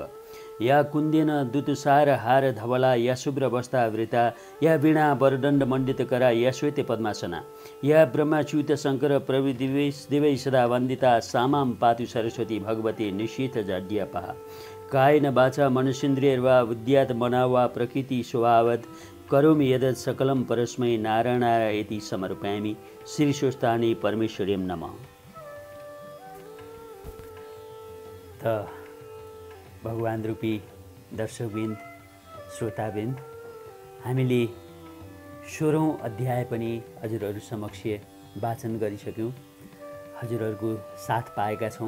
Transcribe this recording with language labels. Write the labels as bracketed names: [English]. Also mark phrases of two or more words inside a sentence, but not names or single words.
[Sanskrit] या कुन्देन दुतुसार हार धवला या शुभ्र वस्त्रावृता या वीणा वरदण्ड मण्डितकरा या श्वेत पद्मासना या ब्रह्माच्युत शंकर प्रभृतिदेवै सदा वन्दिता सामां पातु सरस्वती भगवती निशीथ जाड्यापहा। कायेन वाचा मनसेन्द्रियैर्वा बुद्ध्यात् मना वा प्रकृति स्वभावत् करोमि यदत् सकलं परस्मै नारायणाय इति समर्पयामि। श्रीस्वस्थानी परमेश्वर्यं नमः। [Nepali] भगवान रूपी दर्शकवृन्द श्रोतावृन्द, हामीले 16औं अध्याय पनि हजुरहरू समक्ष वाचन गरिसक्यौँ, हजुरहरूको साथ पाएका छौँ।